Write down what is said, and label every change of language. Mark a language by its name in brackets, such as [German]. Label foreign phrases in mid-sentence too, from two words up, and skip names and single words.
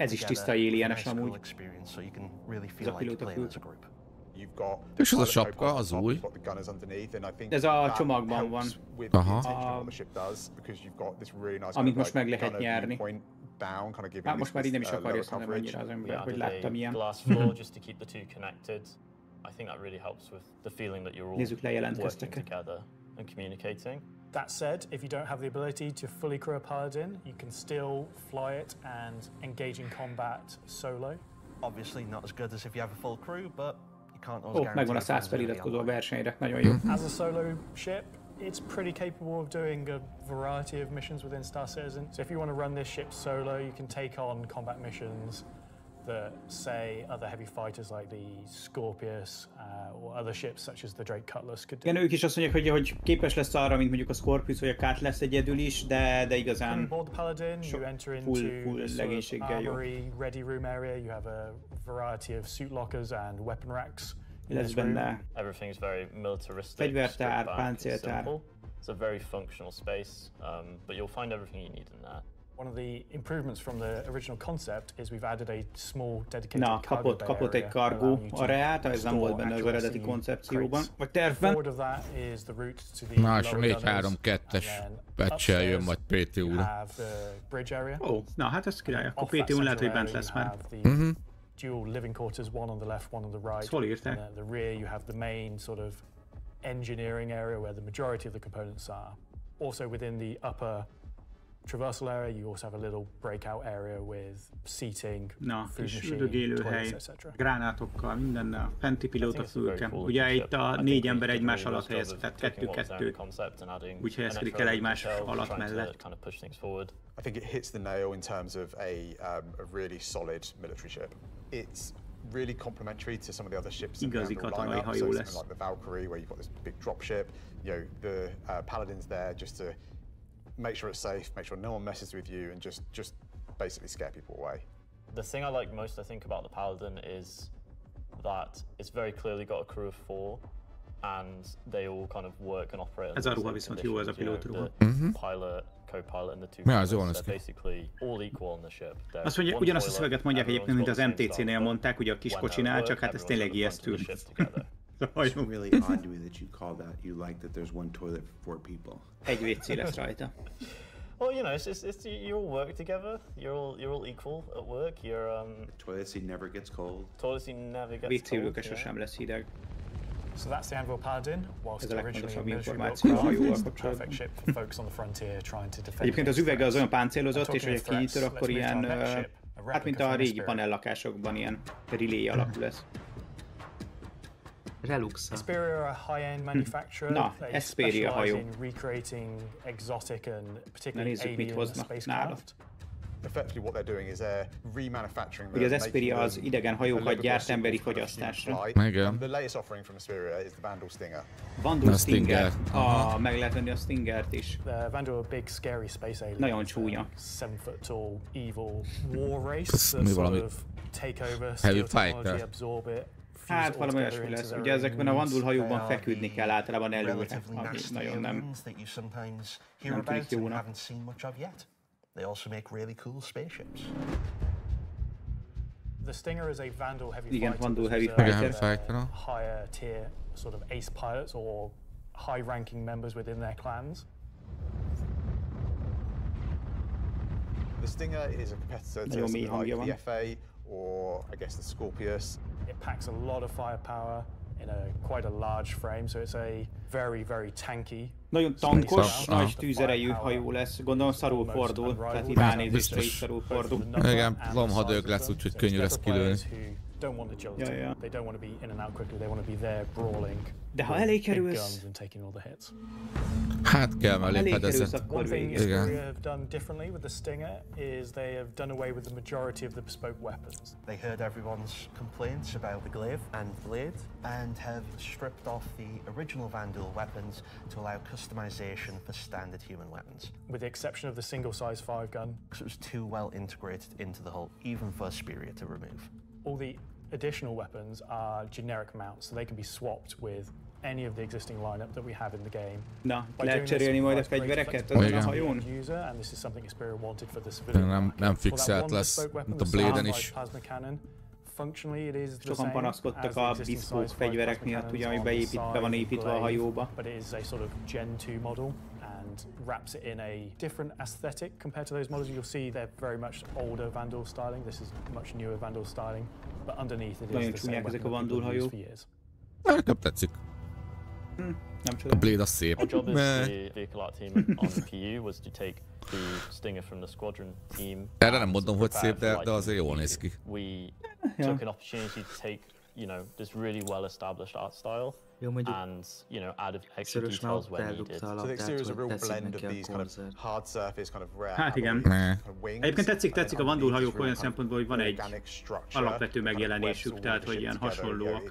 [Hungarian] ez is tiszta alienes amúgy. [English] Experience, so you can really feel like playing as a group. [Hungarian] És az a sapka, az új. Ez a csomagban van. Aha. Amit most meg lehet nyerni. Hát most már így nem is akarja szerintem annyira az ember, hogy láttam ilyen. Nézzük le jelentkezteket. [English] That said, if you don't have the ability to fully crew a Paladin, you can still fly it and engage in combat solo. Obviously not as good as if you have a full crew, but you can't always guarantee. [Hungarian] Megvan a 100 feliratkozó a versenyre, nagyon jó. [English] As a solo ship, it's pretty capable of doing a variety of missions within Star Citizen. So if you want to run this ship solo, you can take on combat missions that, say, other heavy fighters like the Scorpius or other ships such as the Drake Cutlass could do. [Hungarian] Igen, ők is azt mondják, hogy képes lesz arra, mint mondjuk a Scorpius vagy a Cutlass egyedül is, de igazán full legénységgel jó. [English] Ready room area, you have a variety of suit lockers and weapon racks. [Hungarian] Lesz benne fegyvertár, páncéltár. [English] It's a very functional space, but you'll find everything you need in that. One of the improvements from the original concept is we've added a small dedicated cargo bay [Hungarian] kapott egy [English] cargo areát, [Hungarian] ez nem volt benne az eredeti koncepcióban, vagy tervben. Na, és a 4-3-2-es patch-el jön majd PT-ura. Ó, na hát ez király, akkor PT-un lehet, hogy bent lesz már. [English] Dual living quarters, one on the left, one on the right. And at the rear you have the main sort of engineering area where the majority of the components are. Also within the upper traversal area you also have a little breakout area with seating, food machine, toilets, etc. [Hungarian] Gránátokkal, mindennel, fenti pilóta fülke. Ugye itt a 4 ember egymás alatt helyezkedik, tehát 2-2. Úgy helyezkedik el egymás alatt mellett. [English] I think it hits the nail in terms of a really solid military ship. It's really complementary to some of the other ships in the lineup, so something like the Valkyrie, where you've got this big dropship. You know, the Paladin's there just to make sure it's safe, make sure no one messes with you, and just basically scare people away. The thing I like most, I think, about the Paladin is that it's very clearly got a crew of 4, and they all kind of work and operate. [Hungarian] Ez a ruha viszont jó, ez a pilótruha. [English] Pilot, co-pilot and the two pilots, they're basically all equal on the ship. [Hungarian] Azt mondja, ugyanazt a szöveget mondják egyébként, mint az MTC-nél mondták, ugye a kis kocsinál, csak hát ez tényleg ijesztő. [English] It's really odd to me that you call that, you like that there's one toilet for 4 people. [Hungarian] Egy WC lesz rajta. [English] Well, you know, it's you all work together. You're all equal at work. You're The toilet seat never gets cold. Toilet seat never gets cold. [Hungarian] WC-ülőke sosem lesz hideg. [English] So that's the Anvil Paladin, whilst originally a military perfect ship for folks on the frontier trying to defend. [Hungarian] Egyébként az üvege az olyan páncélozott, és hogyha kinyitod, akkor ilyen, hát mint a régi panellakásokban ilyen relay alakú lesz. Relux. [English] Xperia are a high-end manufacturer. [Hungarian] Na, [English] they [Hungarian] Xperia hajó. [English] in recreating exotic and particularly alien spacecraft. Effectively what they're doing is they're remanufacturing [Hungarian] Ugye az Xperia az idegen hajókat gyárt emberi fogyasztásra. [English] The latest offering from Xperia is the Vandal Stinger. Vandal Stinger. [Hungarian] Meg lehet venni a Stingert is. [English] The Vandal are big scary space aliens. [Hungarian] Nagyon csúnya. [English] 7 foot tall evil war race that sort of take over, steal technology, absorb it. [Hungarian] Hát valami olyasmi lesz. Ugye ezekben a Vandal hajóban feküdni kell általában előre, ami nagyon nem tűnik jónak. [English] They also make really cool spaceships. The Stinger is a Vandal heavy [Hungarian] Igen, [English] fighter. Vandal heavy fighter. Higher tier sort of ace pilots or high-ranking members within their clans. The Stinger is a competitor to something like the FA or I guess the Scorpius. It packs a lot of firepower in quite a large frame, so it's a very, very tanky. [Hungarian] Nagyon tankos, nagy tűzerejű hajó lesz. Gondolom szarul fordul, tehát így ránézésre is szarul fordul. Igen, lomhadőg lesz, úgyhogy könnyű lesz kilőni. [English] Don't want agility. They don't want to be in and out quickly. They want to be there brawling. [Hungarian] De ha elé kerülsz, hát kell mellé fedezet. [English] One thing Xperia have done differently with the Stinger is they have done away with the majority of the bespoke weapons. They heard everyone's complaints about the glaive and blade and have stripped off the original Vandal weapons to allow customization for standard human weapons. With the exception of the single-size 5-gun. Because it was too well integrated into the hull, even for Xperia to remove. All the additional weapons are generic mounts, so they can be swapped with any of the existing lineup that we have in the game. [Hungarian] Na, lehet cserélni majd a fegyvereket azon a hajón? Nem fixelt lesz, mint a Blade-en is. Sokan panaszkodtak a bespoke fegyverek miatt, ugye, ami be van építve a hajóba. [English] But it is a sort of Gen 2 model and wraps it in a different aesthetic compared to those models. You'll see they're very much older Vandal styling. This is much newer Vandal styling, but underneath it is the same weapon that people have used for years. [Hungarian] Nekem tetszik. A Blade az szép. [English] Our job as the vehicle art team on the PU was to take the Stinger from the squadron team. [Hungarian] Erre nem mondom, hogy szép, de azért jól néz ki. [English] We took an opportunity to take, you know, this really well-established art style and, you know, add extra details where needed. So the exterior is a real blend of these kind of hard surface, kind of rare. [Hungarian] Hát igen. Egyébként tetszik a Vandal hajók olyan szempontból, hogy van egy alapvető megjelenésük, tehát hogy ilyen hasonlóak.